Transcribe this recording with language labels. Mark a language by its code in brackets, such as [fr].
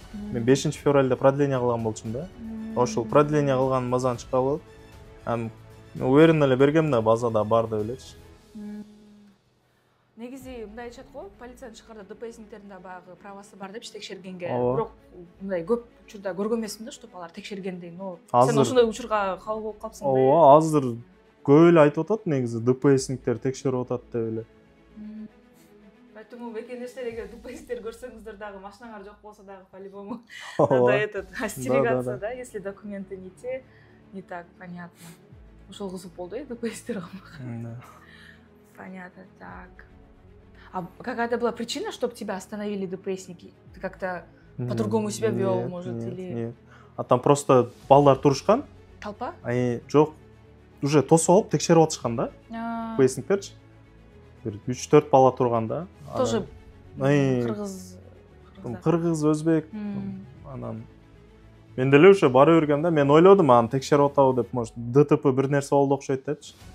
[ky] Мен 5-февралда продление кылган болчумун да. Ошол продление кылган базадан чыкпай болуп. Уверенно эле бергем да, базада бар деп элечи. Негизи мындай айтышат го, полициянын чыгарда ДПСниктердин да баягы правасы бар депчи текшергенге. Бирок мындай көп учурда көргөн эмесмин да, чтоб алар текшерген деген. Сен ошондой учурга кабыл болуп калпсың да? Ооба, азыр көп эле айтып атат негизи, ДПСниктер текшерип атат деп эле. [ru] Поэтому [ky] мекендештер эгер ДПСниктер көрсөңүздөр дагы машинаңар жок болсо дагы [ru] по-любому надо остерегаться, да, если документы не те, не так, понятно. [ky] Ушол кызык болду, ДПСниктер калмаган. [ru] Понятно, так. Какая-то была причина, чтобы тебя остановили ДПСники? Ты как-то по-другому себя вел, может, или... Нет. Там просто [ky] балдар турушкан. [ru] Толпа? [ky] Жок, уже тосуп алып текшерип атышкан да, ДПСниктерчи. бир 3-4 бала турган да. [ru] Тоже [ky] кыргыз, өзбек. Анан мен деле уже бара бергем да, мен ойлодум аны текшерип атабы деп, может ДТП бир нерсе болду окшойт депчи.